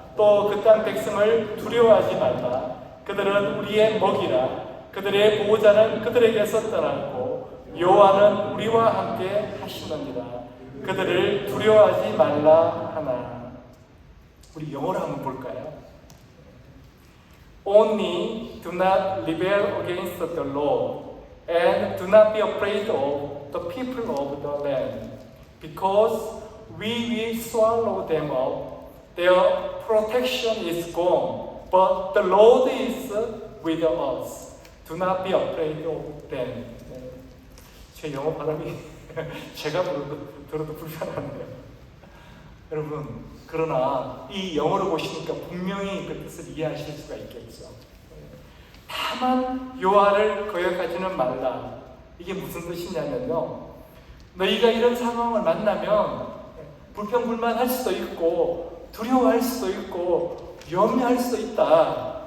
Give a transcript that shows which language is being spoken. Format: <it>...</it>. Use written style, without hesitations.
<ko>또 그 땅 백성을 두려워하지 말라. 그들은 우리의 먹이라. 그들의 보호자는 그들에게서 떠났고 여호와는 우리와 함께 하시느니라. 그들을 두려워하지 말라 하나. 우리 영어로 한번 볼까요?</ko> <en>Only do not rebel against the Lord, and do not be afraid of the people of the land, because we will swallow them up. Their protection is gone, but the Lord is with us. Do not be afraid of them.</en> <ko>제 영어 발음이 제가 들어도 불편하네요. 여러분, 그러나 이 영어로 보시니까 분명히 그 뜻을 이해하실 수가 있겠죠. 다만 여호와를 거역하지는 말라. 이게 무슨 뜻이냐면요, 너희가 이런 상황을 만나면 불평불만할 수도 있고 두려워할 수도 있고 염려할 수도 있다.</ko>